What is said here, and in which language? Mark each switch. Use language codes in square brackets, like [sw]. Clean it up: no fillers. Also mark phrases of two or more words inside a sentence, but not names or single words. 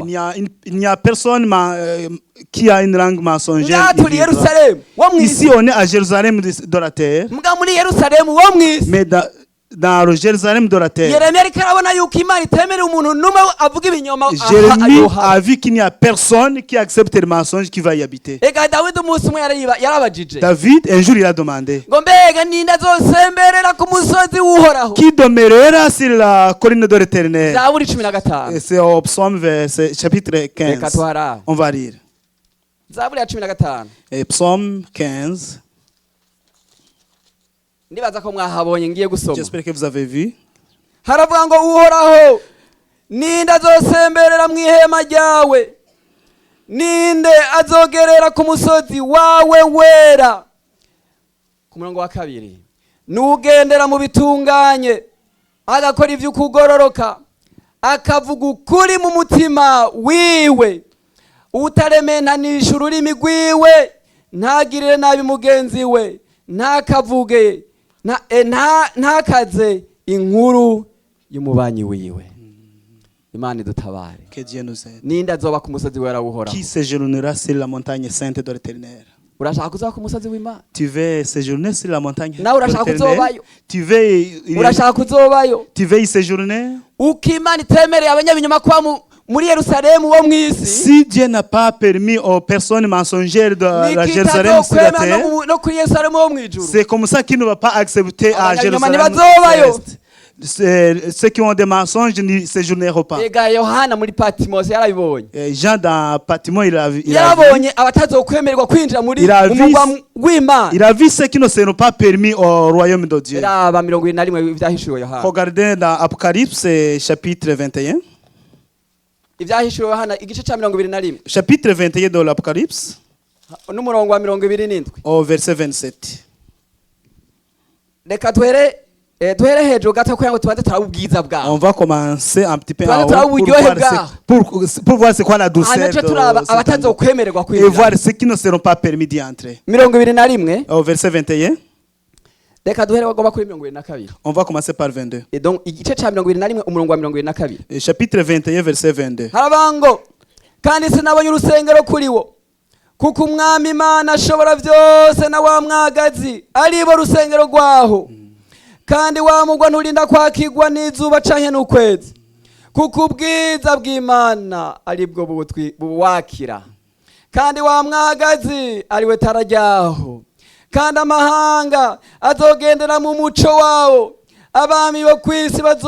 [fr] il n'y a personne qui a une langue mensongère. [rn] ngaha [fr] il [rn] turi [fr] vivra. [rn] Yerusalemu wo [fr] Ici, [rn] mw'isi, [fr] on est à Jérusalem de la terre, [rn] mbwa muri Yerusalemu wo mw'isi. [fr] mais dans le Jérusalem de la terre, [rn] Yeremiya ariko arabona yuko Imana itemerera umuntu n'umwe avuga ibinyoma [fr] Jérémie [rn] ayohaba. [fr] a vu qu'il n'y a personne qui accepte le mensonge qui va y habiter. [rn] ega Dawidi umunsi umwe yarabajije [fr] David, un jour, il a demandé [rn] ngo mbega ninde azosemberera ku musozi w'uhoraho. [fr] qui demeurera sur la colline de l'Éternel. [rn] Zaburi 15. [fr] Et c'est au psaume, chapitre [rn] reka [fr] 15. [rn] tuhara [fr] On va lire. [rn] Zaburi ya 15. [fr] Et psaume 15. [rn] ndibaza ko mwahabonye ngiye gusoma. [fr] J'espère que vous avez vu. [rn] haravuga ngo uhoraho ninde azosemberera mu ihema ryawe, ninde azogerera ku musozi wawe wera. ku murongo wa 2, nugendera mu bitunganye agakora ivy'ukugororoka akavuga ukuri mu mutima wiwe, utaremenanisha ururimi rwiwe, ntagirire nabi mugenzi we, ntakavuge ntakaze inkuru y'umubanyi wiwe. Imana idutabare. [fr] Que Dieu nous aide. [rn] ninde azoba ku musozi wera w'uhoraho? [fr] Qui séjournera sur la montagne sainte de l'Éternel? [rn] urashaka kuzoba ku musozi w'Imana? [fr] Tu veux séjourner sur la montagne de [rn] nawe urashaka [fr] l'Éternel? [rn] kuzobayo? urashaka kuzobayo? [fr] Tu veux y séjourner? [rn] uko Imana itemereye abanyabinyoma kuba muri Yerusalemu wo mw'isi, [fr] Si Dieu n'a pas permis aux personnes mensongères de la Jérusalem sur la terre, [rn] no kuri Yerusalemu wo mw'ijuru. [fr] c'est comme ça qu'il ne va pas accepter à [rn] Abanyabinyoma [fr] Jérusalem [rn] ntibazobayo. [fr] céleste. Ceux qui ont des mensonges ne séjourneront pas. [rn] ega Yohana muri Patmos yarabibonye. [fr] Jean dans Patmos, il a vu [rn] yarabonye abatazokwemererwa kwinjira muri [fr] Il a vu- [rn] umugwa w'Imana. [fr] ceux qui ne seront pas permis au royaume de Dieu. [rn] raba 21 ivyahishuriwe Yohana. [fr] Regardez dans Apocalypse chapitre 21. [rn] ivyahishuriwe Yohana igice ca 21 [fr] Chapitre 21 de l'Apocalypse, [rn] n'umurongo wa 27. [fr] au verset 27. [rn] reka duhere hejuru gato kugira ngo tubanze turabe ubwiza bwaho. [fr] On va commencer un petit peu [rn] Tubanze [fr] en haut [rn] turabe uburyohe bwaho. [fr] pour voir c'est quoi la douceur [rn] hanyuma [fr] de [rn] turaba [fr] cet endroit. [rn] abatazokwemererwa [fr] Et voir [rn] kwinjira. [fr] ceux qui ne seront pas permis d'y entrer. [rn] 21. [fr] Au verset 21, [rn] reka duhere bagomba kuri 22. [fr] on va commencer par 22. [rn] donc igice ca 21 umurongo wa 22. [fr] Et chapitre 21, verset 22. [rn] haravuga ngo kandi sinabonye urusengero kuri wo, kuko umwami Imana ashobora byose na wa mwagazi ari bo rusengero rwaho, kandi wa mugwa nturinda kwakigwa n'izuba canke n'ukwezi, kuko ubwiza bw'Imana ari bwo buwakira, kandi wa mwagazi ari we tara ryaho, kandi amahanga azogendera mu muco wawo, abami bo kw'isi